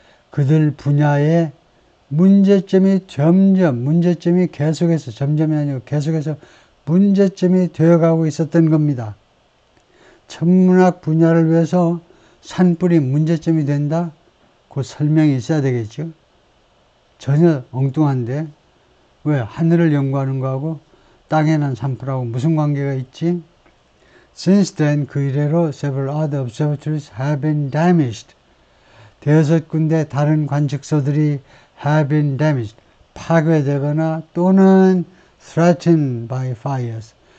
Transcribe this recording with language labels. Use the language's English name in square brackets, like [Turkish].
[Korean] 그들 분야의 문제점이 계속해서, 점점이 아니고 계속해서 문제점이 되어가고 있었던 겁니다. 천문학 분야를 위해서 산불이 문제점이 된다? 그 설명이 있어야 되겠죠. 전혀 엉뚱한데 왜 하늘을 연구하는 거하고 땅에 난 산불하고 무슨 관계가 있지? [English] Since then, [Korean] 그 이래로 [English] several other observatories have been damaged. [Korean] 대여섯 군데 다른 관측소들이 [English] have been damaged. [Korean] 파괴되거나 또는 [English] threatened by fires.